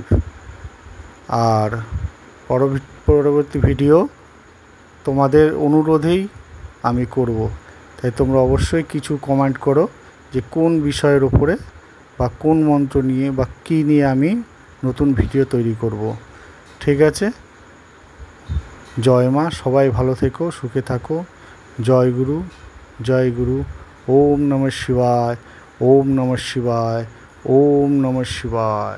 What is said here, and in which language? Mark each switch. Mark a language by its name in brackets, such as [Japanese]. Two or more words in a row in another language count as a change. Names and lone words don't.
[Bangla] আর পরবর্তী ভিডিও তোমাদের অনুরোধেই আমি করব, তাই তোমরা অবশ্যই কিছু কমেন্ট করো যে কোন বিষয়ের উপরে বা কোন মন্ত্র নিয়ে বা কী নিয়ে আমি নতুন ভিডিও তৈরি করব। ঠিক আছে, জয় মা, সবাই ভালো থেকো, সুখে থাকো। জয় গুরু, জয় গুরু। [Sanskrit] ওম নমঃ শিবায়, ওম নমঃ শিবায়, ওম নমঃ শিবায়।